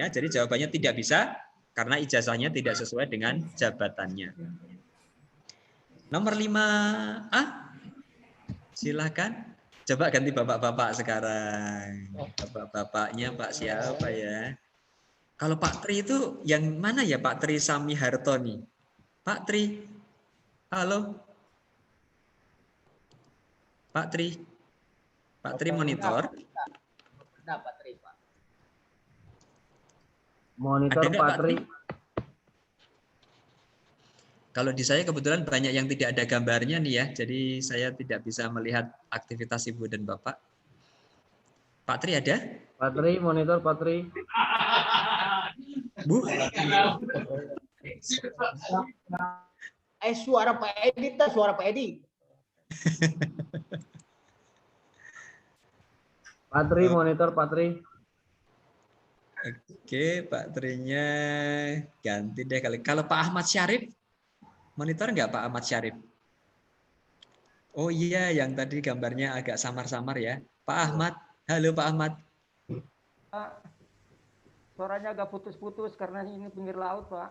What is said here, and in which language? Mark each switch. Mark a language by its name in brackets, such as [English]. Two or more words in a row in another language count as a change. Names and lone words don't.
[Indonesian] Jadi jawabannya tidak bisa karena ijazahnya tidak sesuai dengan jabatannya. Nomor 5A, silakan. Coba ganti bapak-bapak sekarang. Bapak-bapaknya Pak siapa ya? Kalau Pak Tri itu yang mana ya Pak Tri Sami Hartoni? Pak Tri, halo. Pak Tri. Pak Tri monitor. Pak Tri, Pak. Monitor Pak Tri. Kalau di saya kebetulan banyak yang tidak ada gambarnya nih ya, jadi saya tidak bisa melihat aktivitas Ibu dan Bapak. Pak Tri ada? Pak Tri, monitor Pak Tri. Bu? Suara Pak Edi, suara Pak Edi. Pak Tri, monitor Pak Tri. Oke, Pak Trinya ganti deh kali. Kalau Pak Ahmad Syarif, monitor nggak Pak Ahmad Syarif? Oh iya, yang tadi gambarnya agak samar-samar ya. Pak Ahmad, halo Pak Ahmad. Pak, suaranya agak putus-putus karena ini pinggir laut, Pak.